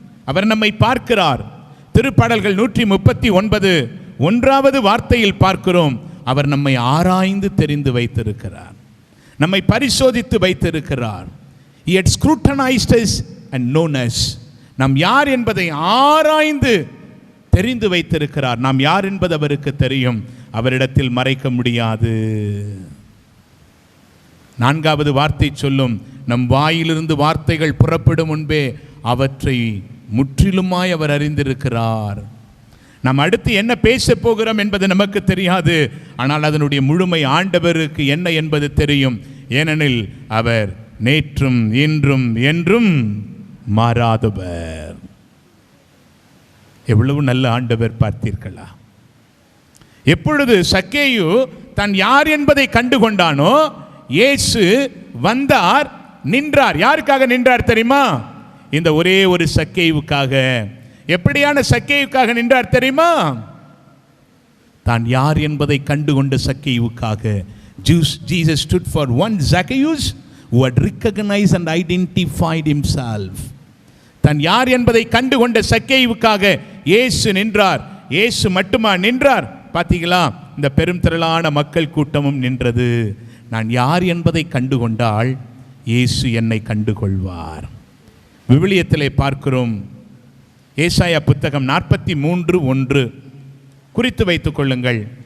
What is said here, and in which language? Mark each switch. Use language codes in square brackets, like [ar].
[ta] அவர் நம்மை பார்க்கிறார். திருப்பாடல்கள் 139 1வது வார்த்தையில் பார்க்கிறோம், அவர் நம்மை ஆராய்ந்து தெரிந்து வைத்திருக்கிறார், நம்மை பரிசோதித்து வைத்திருக்கிறார். [en] He had scrutinized us and known us. [ta] நாம் யார் என்பதை ஆராய்ந்து தெரிந்து வைத்திருக்கிறார். நாம் யார் என்பது அவருக்கு தெரியும், அவரிடத்தில் மறைக்க முடியாது. 4வது வார்த்தை சொல்லும், நம் வாயிலிருந்து வார்த்தைகள் புறப்படும் முன்பே அவற்றை முற்றிலுமாய் அவர் அறிந்திருக்கிறார். நாம் அடுத்து என்ன பேச போகிறோம் என்பது நமக்கு தெரியாது, ஆனால் அதனுடைய முழுமை ஆண்டவருக்கு என்ன என்பது தெரியும். ஏனெனில் அவர் நேற்றும் இன்றும் என்றும் மாறாதவர். எவ்வளவு நல்ல ஆண்டவர் பார்த்தீர்களா? எப்பொழுது சக்கேயு தான் யார் என்பதை கண்டுகொண்டானோ, இயேசு வந்தார், நின்றார். யாருக்காக நின்றார் தெரியுமா? இந்த ஒரே ஒரு சக்கேயுவுக்காக. எப்படியான சக்கேயுக்காக நின்றார் தெரியுமா? தான் யார் என்பதை கண்டுகொண்ட சக்கேயுவுக்காக. [en] Jesus stood for one Zacchaeus who had recognized and identified himself. [ta] தான் யார் என்பதை கண்டுகொண்ட சக்கேயுவுக்காக இயேசு நின்றார். இயேசு மட்டுமா நின்றார்? பார்த்தீங்களா? இந்த பெரும் திரளான மக்கள் கூட்டமும் நின்றது. நான் யார் என்பதை கண்டுகொண்டால் இயேசு என்னை கண்டுகொள்வார். விவிலியத்திலே பார்க்கிறோம், ஏசாயா புத்தகம் 43:1 குறித்து வைத்துக் கொள்ளுங்கள்.